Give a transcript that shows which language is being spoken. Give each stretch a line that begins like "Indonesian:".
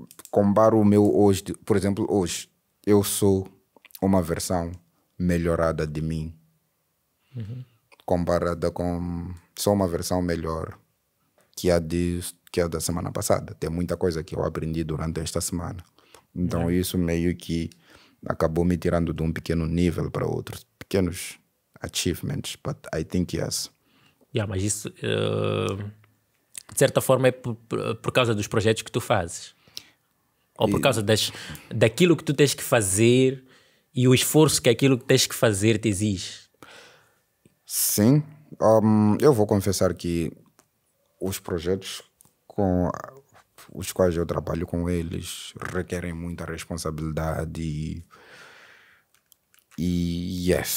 Portuguese: comparo o meu hoje... Por exemplo, hoje, eu sou uma versão melhorada de mim. Comparada com... Sou uma versão melhor que a da semana passada. Tem muita coisa que eu aprendi durante esta semana. Então isso meio que acabou me tirando de um pequeno nível para outros. Pequenos
English: achievements, but I think yes.
Portuguese: Mas isso, de certa forma, é por causa dos projetos que tu fazes? Ou por causa daquilo que tu tens que fazer e o esforço que aquilo que tens que fazer te exige? Sim. Eu vou confessar que os projetos com os quais eu trabalho com eles requerem muita responsabilidade e